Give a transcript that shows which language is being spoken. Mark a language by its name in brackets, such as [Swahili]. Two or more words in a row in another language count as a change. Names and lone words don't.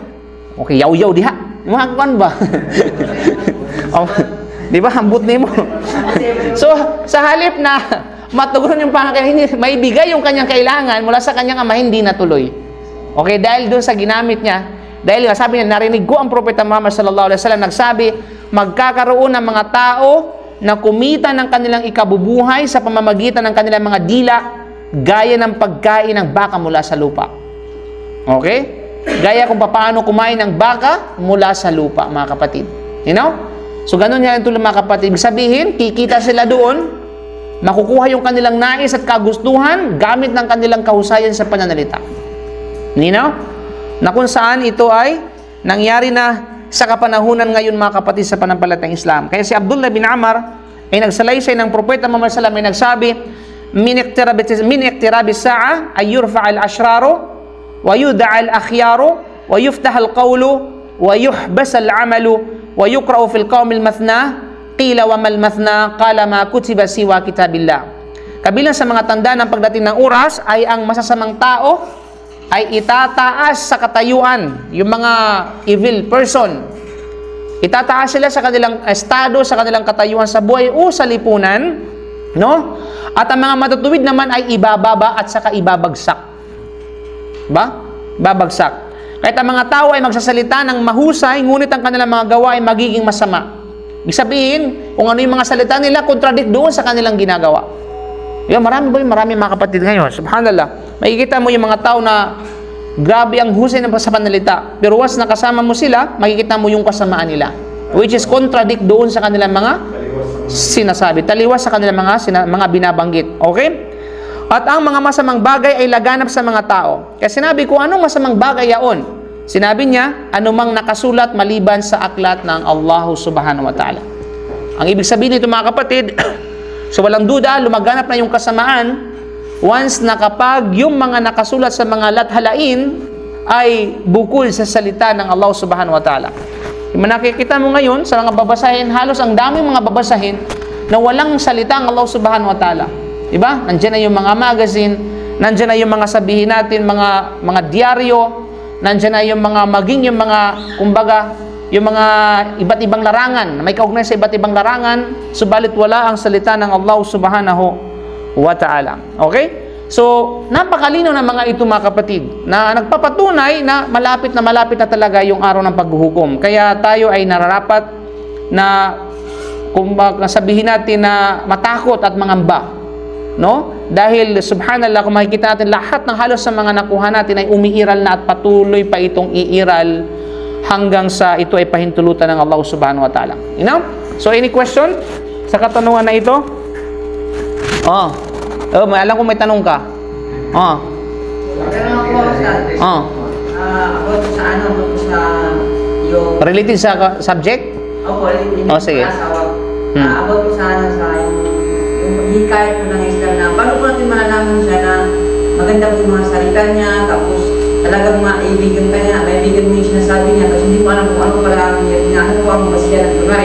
[Cebuano] Okay, yaw-yaw diha. Mga kuwan ba? Di ba? Hambut ni mo. [Filipino] So, sa halip na matugon yung pangangailangan, maibigay yung kanyang kailangan mula sa kanyang ama, hindi natuloy. Okay, dahil doon sa ginamit niya, dahil nga sabi niya, narinig ko ang Propeta Muhammad [Arabic] صلى الله عليه وسلم [Filipino] nagsabi, magkakaroon ng mga tao na kumita ng kanilang ikabubuhay sa pamamagitan ng kanilang mga dila, gaya ng pagkain ng baka mula sa lupa. Okay? Gaya kung paano kumain ng baka mula sa lupa, mga kapatid. [English] You know? [Filipino] So, ganun yan ito mga kapatid. Ibig sabihin, kikita sila doon, makukuha yung kanilang nais at kagustuhan gamit ng kanilang kahusayan sa pananalita. [English] You know? [Filipino] Na kung saan ito ay nangyari na sa kapanahunan ngayon mga kapatid sa panampalatayang Islam. Kaya si Abdullah bin Amr ay nagsalaysay ng Propeta Muhammad [Arabic] صلى الله عليه وسلم [Filipino] ay nagsabi, [Arabic] من اقتراب ساعة أن يرفع الأشرار ويوضع الأخيار ويفتح القول ويحبس العمل ويقرأ في القوم المثناة قيل وما المثناة قال ما كتب سوى كتاب الله. [Filipino] Kabilang sa mga tanda ng pagdating ng oras ay ang masasamang tao ay itataas sa katayuan, yung mga [English] evil person. [Filipino] Itataas sila sa kanilang estado, sa kanilang katayuan sa buhay o sa lipunan, no? At ang mga matutuwid naman ay ibababa at saka ibabagsak. Ba? Babagsak. Kahit ang mga tao ay magsasalita ng mahusay, ngunit ang kanilang mga gawa ay magiging masama. Ibig sabihin, kung ano yung mga salita nila, contradict doon sa kanilang ginagawa. Yan, marami mga kapatid ngayon. Subhanallah. Makikita mo yung mga tao na grabe ang husay sa panalita. Pero once nakasama mo sila, makikita mo yung kasamaan nila. [English] Which is contradict [Filipino] doon sa kanilang mga sinasabi. Taliwas sa kanilang mga binabanggit. Okay? At ang mga masamang bagay ay laganap sa mga tao. Kaya sinabi ko, anong masamang bagay yaon? Sinabi niya, anumang nakasulat maliban sa aklat ng Allah [Arabic] سبحانه وتعالى. [Filipino] Ang ibig sabihin nito mga kapatid, so walang duda, lumaganap na yung kasamaan once na kapag yung mga nakasulat sa mga lathalain ay bukol sa salita ng Allah [Arabic] سبحانه وتعالى. [Filipino] Yung nakikita mo ngayon sa mga babasahin, halos ang daming mga babasahin na walang salita ng Allah [Arabic] سبحانه وتعالى. [Filipino] Diba? Nandiyan na yung mga magazine, nandiyan na yung mga sabihin natin, mga diaryo, nandiyan na yung mga kumbaga, yung mga iba't ibang larangan, may kaugnay sa iba't ibang larangan, subalit wala ang salita ng Allah [Arabic] سبحانه وتعالى. [Filipino] Okay? So, napakalino ng mga ito mga kapatid, na nagpapatunay na malapit na talaga yung araw ng paghuhukom. Kaya tayo ay nararapat na, kumbaga sabihin natin na matakot at mangamba. No? Dahil subhanallah, kung makikita natin lahat ng halos sa mga nakuha natin ay umiiral na at patuloy pa itong iiral hanggang sa ito ay pahintulutan ng Allah [Arabic] سبحانه وتعالى. [English] You know? So, any question [Filipino] sa katanungan na ito? May alam ko may tanong ka. Tanong ako sa yung [English] related sa subject? [Filipino] Opo, related sige. About ko sa yung hikayat ko ng Islam na paano ko natin malalaman siya na maganda po yung mga salita niya, tapos talagang maibigan ka niya, maibigan mo yung sinasabi niya, kasi hindi mo alam kung ano pala ang hinahanap ko ang basihan ng tunay.